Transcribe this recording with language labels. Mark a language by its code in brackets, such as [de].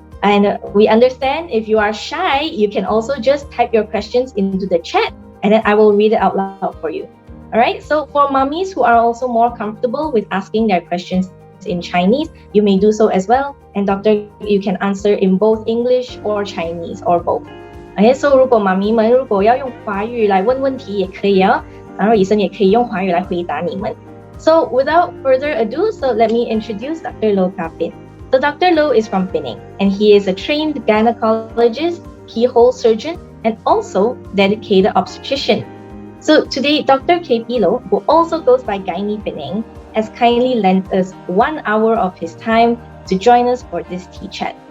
[en] And we understand if you are shy, you can also just type your questions into the chat and then I will read it out loud for you. All right, so for mummies who are also more comfortable with asking their questions in Chinese, you may do so as well. And doctor, you can answer in both English or Chinese or both. Okay, so [zh] 如果妈咪们如果要用华语来问问题也可以哦，然后医生也可以用华语来回答你们。 [en] So without further ado, so let me introduce Dr. Loh Kapin. So Dr. Loh is from Penang and he is a trained gynecologist, keyhole surgeon, and also dedicated obstetrician. So today, Dr. KP Loh, who also goes by Gynae Penang, has kindly lent us 1 hour of his time to join us for this tea chat.